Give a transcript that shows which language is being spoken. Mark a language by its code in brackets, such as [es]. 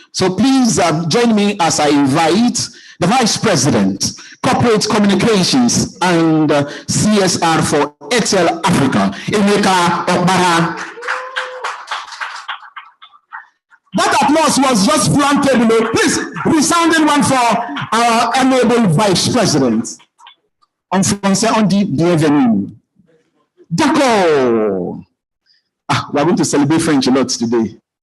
[en] So please join me as I invite the Vice President, Corporate Communications and CSR for Airtel Africa, Emeka Okpara. That applause was just planted, you know. Please, resounding one for our honorable Vice President. [fr] En français, on dit bienvenue. D'accord. [en] We're going to celebrate French a lot today.